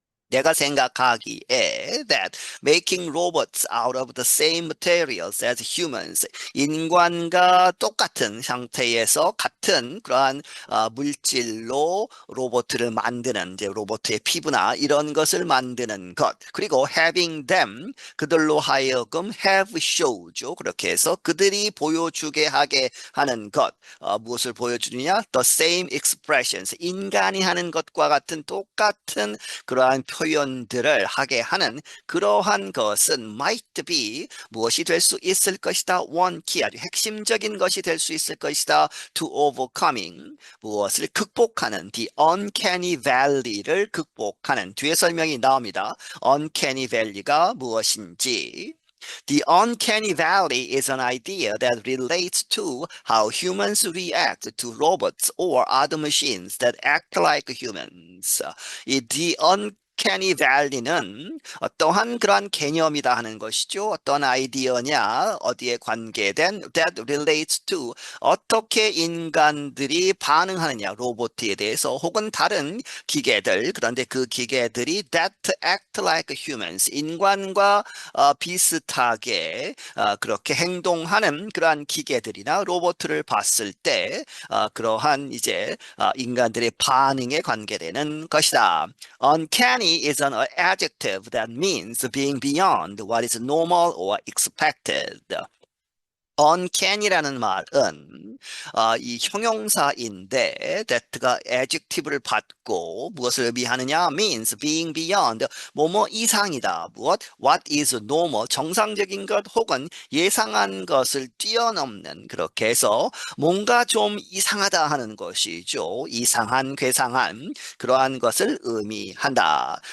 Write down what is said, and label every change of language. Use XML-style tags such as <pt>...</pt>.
<ko>내가 생각하기에</ko> <en>that making robots out of the same materials as humans</en> <ko>인간과 똑같은 상태에서 같은 그러한 물질로 로봇을 만드는 이제 로봇의 피부나 이런 것을 만드는 것 그리고</ko> <en>having them</en> <ko>그들로 하여금</ko> <en>have show</en> <ko>죠 그렇게 해서 그들이 보여주게 하게 하는 것 무엇을 보여주느냐</ko> <en>the same expressions</en> <ko>인간이 하는 것과 같은 똑같은 그러한 표현들을 하게 하는 그러한 것은</ko> <en>might be</en> <ko>무엇이 될 수 있을 것이다.</ko> <en>one key</en> <ko>아주 핵심적인 것이 될 수 있을 것이다.</ko> <en>to overcoming</en> <ko>무엇을 극복하는</ko> <en>the uncanny valley</en> <ko>를 극복하는 뒤에 설명이 나옵니다.</ko> <en>uncanny valley가</en> <ko>무엇인지</ko> <en>The uncanny valley is an idea that relates to how humans react to robots or other machines that act like humans. The uncanny valley</en> <ko>는 어떠한 그러한 개념이다 하는 것이죠. 어떤 아이디어냐, 어디에 관계된</ko> <en>that relates to</en> <ko>어떻게 인간들이 반응하느냐, 로봇에 대해서 혹은 다른 기계들, 그런데 그 기계들이</ko> <en>that act like humans,</en> <ko>인간과 비슷하게 그렇게 행동하는 그러한 기계들이나 로봇을 봤을 때 그러한 이제 인간들의 반응에 관계되는 것이다.</ko> <en>Uncanny is an adjective that means being beyond what is normal or expected.</en> <ko>uncanny라는 말은 이 형용사인데 that가 adjective를 받고 무엇을 의미하느냐</ko> <en>means being beyond</en> <ko>뭐뭐 이상이다 무엇</ko> <en>what is normal</en> <ko>정상적인 것 혹은 예상한 것을 뛰어넘는 그렇게 해서 뭔가 좀 이상하다 하는 것이죠 이상한 괴상한 그러한 것을 의미한다</ko>